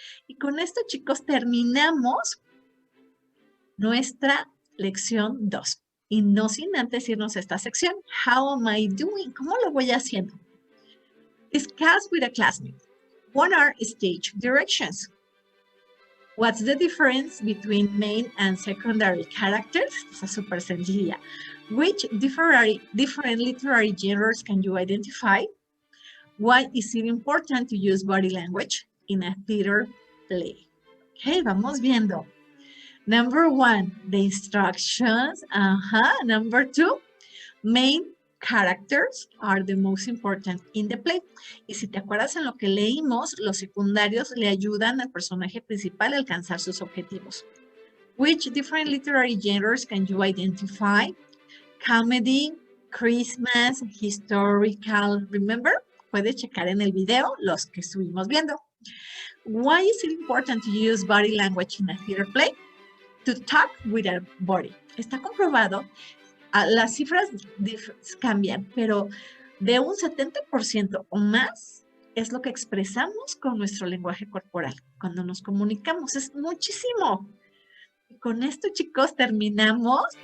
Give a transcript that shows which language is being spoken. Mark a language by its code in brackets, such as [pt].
[es] Y con esto, chicos, terminamos nuestra lección 2. Y no sin antes irnos a esta sección. [en] How am I doing? [es] ¿Cómo lo voy haciendo? [en] Discuss with a classmate. What are stage directions? What's the difference between main and secondary characters? [es] Esa es súper sencilla. [en] Which different literary genres can you identify? Why is it important to use body language in a theater play? Okay, [es] vamos viendo. [en] Number 1, the instructions. Number 2, main characters are the most important in the play. [es] Y si te acuerdas en lo que leímos, los secundarios le ayudan al personaje principal a alcanzar sus objetivos. [en] Which different literary genres can you identify? Comedy, Christmas, historical. Remember? [es] Puedes checar en el video los que estuvimos viendo. [en] Why is it important to use body language in a theater play? To talk with a body. [es] Está comprobado, las cifras cambian, pero de un 70% o más es lo que expresamos con nuestro lenguaje corporal. Cuando nos comunicamos es muchísimo. Y con esto, chicos, terminamos.